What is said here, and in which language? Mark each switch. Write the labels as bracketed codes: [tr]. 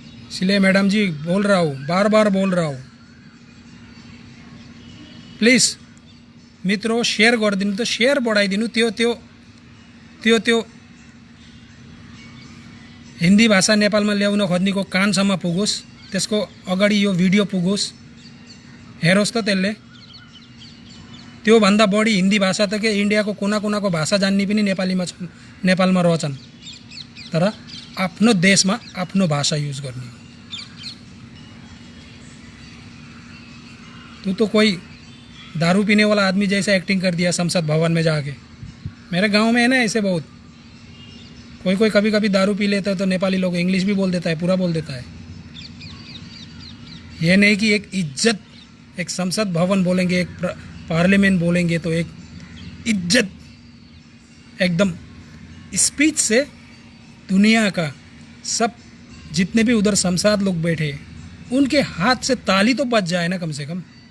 [hi] इसलिए मैडम जी बोल रहा हूँ, बार बार बोल रहा हूँ, प्लीज मित्रों [ne] शेयर गरिदिनु, [hi] तो [ne] शेयर बढाइदिनु। त्यो हिंदी भाषा नेपालमा ल्याउन खोज्नेको कानसम्म पुगोस्, त्यसको अगाडि यो भिडियो पुगोस्, हेरोस् त त्यसले। त्यो भन्दा बढी हिंदी भाषा त के इन्डियाको कुना कुनाको भाषा जान्ने पनि नेपालमा रहछन्। तर आफ्नो देशमा आफ्नो भाषा युज गर्ने। [hi] तू तो कोई दारू पीने वाला आदमी जैसा एक्टिंग कर दिया संसद भवन में जाके। मेरे गांव में है ना ऐसे बहुत। कोई कभी दारू पी लेता है तो नेपाली लोग इंग्लिश भी बोल देता है, पूरा बोल देता है। ये नहीं कि एक इज्जत, एक संसद भवन बोलेंगे, एक पार्लियामेंट बोलेंगे तो एक इज्जत, एकदम स्पीच से दुनिया का सब जितने भी उधर संसद लोग बैठे उनके हाथ से ताली तो बज जाए ना कम से कम।